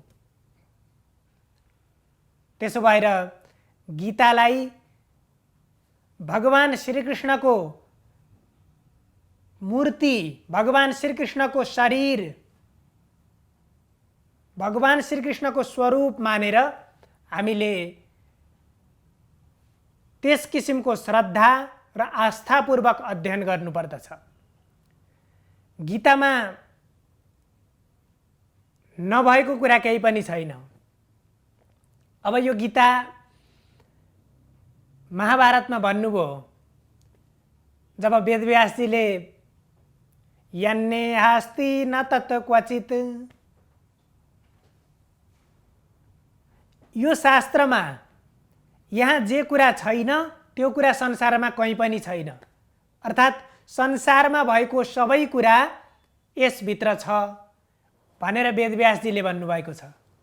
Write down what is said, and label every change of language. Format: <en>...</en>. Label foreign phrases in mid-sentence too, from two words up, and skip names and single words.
<ne>त्यसो भएर गीतालाई भगवान श्रीकृष्णको मूर्ति, भगवान श्रीकृष्णको शरीर, भगवान श्रीकृष्णको स्वरूप मानेर हामीले त्यस किसिमको श्रद्धा र आस्थापूर्वक अध्ययन गर्नुपर्दछ। गीतामा नभएको कुरा केही पनि छैन। अब यो गीता महाभारतमा भन्नुभयो, जब वेदव्यासजीले</ne> <sa>यन्ने हास्ति न तत् क्वचित,</sa> <ne>यो शास्त्रमा यहाँ जे कुरा छैन त्यो कुरा संसारमा कहीँ पनि छैन। अर्थात् संसारमा भएको सबै कुरा यसभित्र छ भनेर वेदव्यासजीले भन्नुभएको छ।</ne>